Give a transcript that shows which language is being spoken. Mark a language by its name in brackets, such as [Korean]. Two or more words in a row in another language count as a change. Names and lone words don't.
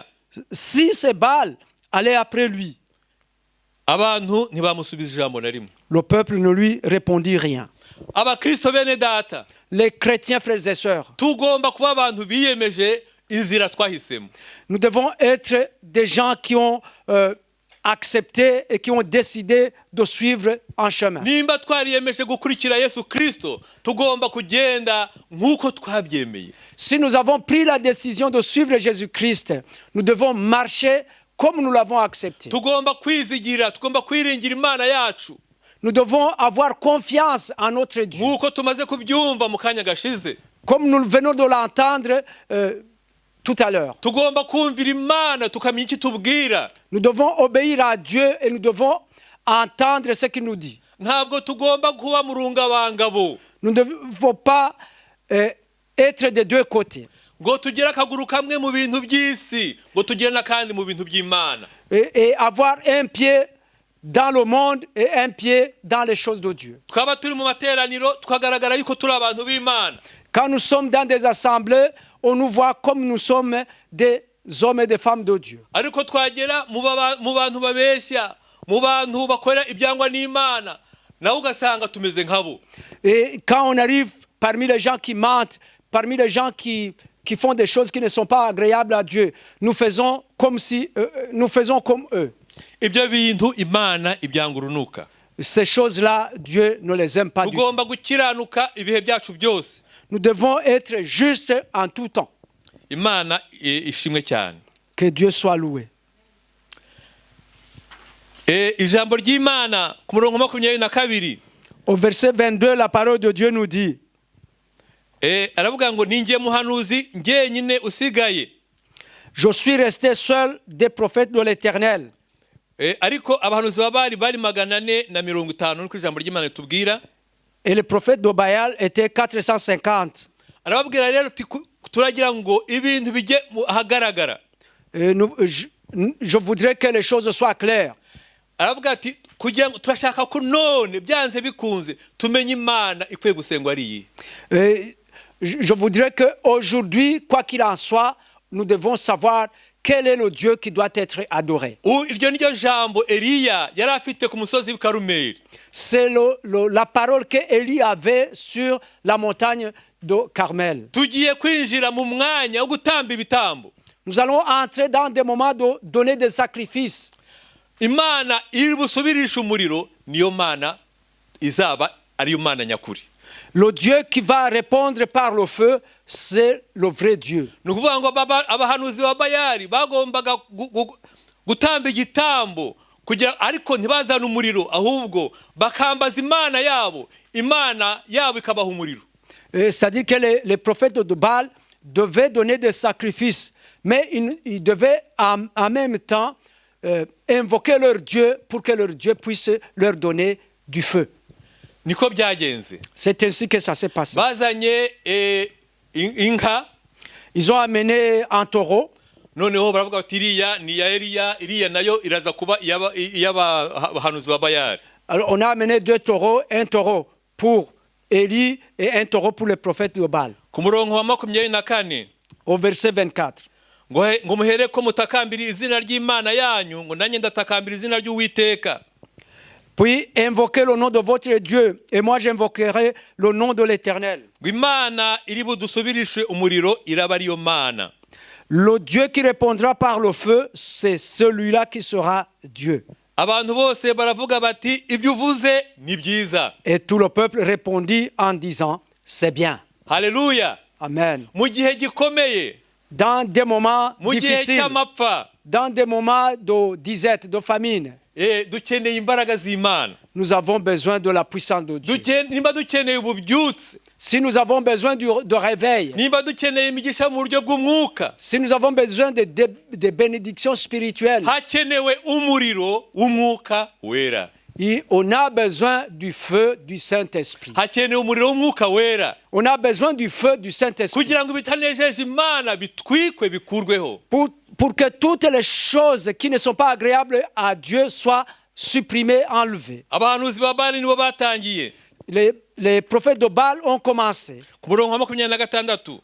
[French] Si c'est Baal, allez après lui. [Kinyarwanda] Abantu ntibamusubiza ijambo na rimwe. [French] Le peuple ne lui répondit rien. [Kinyarwanda] Abakristo bene data, [French] Les chrétiens, frères et sœurs, [Kinyarwanda] tugomba kuba abantu biyemeje inzira twahisemo. [French] nous devons être des gens qui ont accepté et qui ont décidé de suivre un chemin. [Kinyarwanda] Nimba twariyemeje gukurikira Yesu Kristo, tugomba kugenda nk'uko twabyemeye. [French] Si nous avons pris la décision de suivre Jésus-Christ, nous devons marcher comme nous l'avons accepté. [Kinyarwanda] Tugomba kwizigira, tugomba kwiringira Imana yacu. [French] Nous devons avoir confiance en notre Dieu. [Kinyarwanda] Nk'uko tumaze kubyumva mu kanya gashize. [French] Comme nous venons de l'entendre tout à l'heure. [Kinyarwanda] Tugomba kumvira Imana tukamenya icyo tubwira. [French] Nous devons obéir à Dieu et nous devons entendre ce qu'il nous dit. [Kinyarwanda] Ntabwo tugomba kuba mu rungabangabo. [French] Nous ne devons pas être des deux côtés. [Kinyarwanda] Ngo tugire akaguru kamwe mu bintu by'isi, ngo tugire n'akandi mu bintu by'Imana. [French] Et avoir un pied dans le monde et un pied dans les choses de Dieu. [Kinyarwanda] Twaba turi mu materaniro tukagaragara yuko turi abantu b'Imana. [French] Quand nous sommes dans des assemblées, on nous voit comme nous sommes des hommes et des femmes de Dieu. [Kinyarwanda] Ariko twagera mu bantu babeshya, mu bantu bakorera ibyangwa n'Imana, nawe ugasanga tumeze nkabo. [French] Et quand on arrive parmi les gens qui mentent, parmi les gens qui font des choses qui ne sont pas agréables à Dieu, nous faisons comme eux. [Kinyarwanda] Ibyo bintu Imana ibyanga urunuka. [French] Ces choses-là, Dieu ne les aime pas du tout. [Kinyarwanda] Tugomba gukiranuka ibihe byacu byose. [French] Nous devons être justes en tout temps. [Kinyarwanda] Imana ishimwe cyane. [French] Que Dieu soit loué. [Kinyarwanda] Ijambo ry'Imana ku murongo 22. [French] Au verset 22, la parole de Dieu nous dit, [Kinyarwanda] aravuga ngo ninjye muhanuzi njyenyine usigaye. [French] je suis resté seul des prophètes de l'Éternel. [Kinyarwanda] Ariko abahanuzi bari 450 nuko ijambo ry'Imana ritubwira. [French] Et les prophètes de Baal étaient 450. [Kinyarwanda] Arababwira rero turagira ngo ibintu bijye ahagaragara. [French] Je voudrais que les choses soient claires. [Kinyarwanda] Aravuga ati kugira ngo turashaka ko none byanze bikunze tumenye Imana ikwiye gusengwa ari iyi. [French] Je voudrais qu'aujourd'hui, quoi qu'il en soit, nous devons savoir quel est le Dieu qui doit être adoré. [Kinyarwanda] Iryo niryo jambo Eliya yari afite ku musozi wa Karumeli. [French] C'est la parole que Élie avait sur la montagne de Carmel. [Kinyarwanda] Tugiye kwinjira mu mwanya wo gutamba ibitambo. [French] Nous allons entrer dans des moments de donner des sacrifices. [Kinyarwanda] Imana iri busubirisha umuriro niyo Mana izaba ari Imana nyakuri. [French] Le Dieu qui va répondre par le feu, c'est le vrai Dieu. [Kinyarwanda] Nukuvuga ngo abahanuzi ba Bayali bagombaga gutamba igitambo kugira ariko ntibazana umuriro ahubwo bakambaza Imana yabo, Imana yabo ikabaha umuriro. [French] C'est-à-dire que les prophètes de Baal devaient donner des sacrifices, mais ils devaient en même temps invoquer leur Dieu pour que leur Dieu puisse leur donner du feu. [Kinyarwanda] Niko byagenze. [French] C'est ainsi que ça s'est passé. [Kinyarwanda] Bazanye inka. [French] Ils ont amené un taureau. [Kinyarwanda] Noneho baravuga bati iriya ni ya Eliya nayo iraza kuba y'abahanuzi ba Bayali. [French] Alors on a amené 2 taureaux, un taureau pour Élie et un taureau pour les prophètes de Baal. [Kinyarwanda] Ku murongo wa 24. [French] Au verset 24. [Kinyarwanda] Ngo muhere ko mutakambira izina ry'Imana yanyu, ngo nanjye ndatakambira izina ry'Uwiteka. [French] Puis invoquez le nom de votre Dieu, et moi j'invoquerai le nom de l'Éternel. [Kinyarwanda] Ngo Imana iri budusubirishe umuriro iraba ariyo Mana. [French] Le Dieu qui répondra par le feu, c'est celui-là qui sera Dieu. [Kinyarwanda] Abantu bose baravuga bati ibyo uvuze ni byiza. [French] Et tout le peuple répondit en disant, c'est bien. [Kinyarwanda] Haleluya. Amen. Mu gihe gikomeye, [French] Dans des moments [Kinyarwanda] mu gihe [French] difficiles, [Kinyarwanda] cy'amapfa, [French] dans des moments de disette, de famine, [Kinyarwanda] dukeneye imbaraga z'Imana. [French] nous avons besoin de la puissance de Dieu. [Kinyarwanda] nimba dukeneye ububyutse, [French] Si nous avons besoin de réveil, [Kinyarwanda] nimba dukeneye imigisha mu buryo bw'umwuka, [French] si nous avons besoin de bénédictions spirituelles, [Kinyarwanda] hakenewe umuriro w'umwuka wera. [French] et on a besoin du feu du Saint-Esprit. [Kinyarwanda] Hakenewe umuriro w'umwuka wera [French] On a besoin du feu du Saint-Esprit [Kinyarwanda] kugira ngo ibitanejeje Imana bitwikwe bikurweho. [French] pour que toutes les choses qui ne sont pas agréables à Dieu soient supprimées, enlevées. [Kinyarwanda] Abahanuzi ba Bali nibo batangiye. [French] Les prophètes de Baal ont commencé. [Kinyarwanda] Ku murongo wa 26